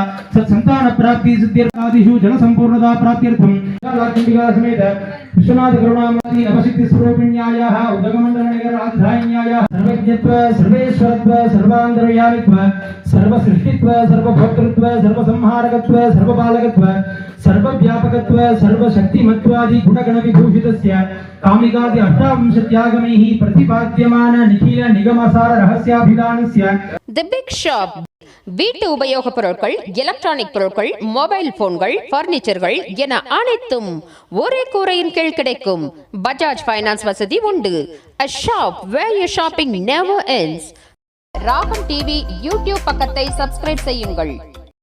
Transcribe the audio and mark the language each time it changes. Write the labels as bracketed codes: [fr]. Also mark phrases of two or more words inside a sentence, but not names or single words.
[sa] सत्संतान प्राप्ति सिद्ध्यर्थादिषु जन संपूर्णता प्राप्त्यर्थं लाक्षणिका समेत विश्वनाथ करुणामती नवसिद्धि स्वरूपिण्यायाः उदगमण्डल नगर राजधान्यायाः सर्वज्ञत्व सर्वेश्वरत्व सर्वान्तर्यामित्व सर्वसृष्टित्व सर्वभोक्तृत्व सर्वसंहारकत्व सर्वपालकत्व सर्वव्यापकत्व सर्वशक्तिमत्वादि गुणगण विभूषितस्य कामिकादि अष्टाविंशत्यागमैः प्रतिपाद्यमान निखिल निगमसार रहस्याभिधानस्य [ta] தி பிக் ஷாப் வீட்டு உபயோகப் பொருட்கள், எலக்ட்ரானிக் பொருட்கள், மொபைல் போன்கள், பர்னிச்சர்கள் என அனைத்தும் ஒரே கூரையின் கீழ் கிடைக்கும். பஜாஜ் ஃபைனான்ஸ் வசதி உண்டு. [en] A shop where your shopping never ends. [ta] ராகம் டிவி யூடியூப் பக்கத்தை சப்ஸ்கிரைப் செய்யுங்கள்.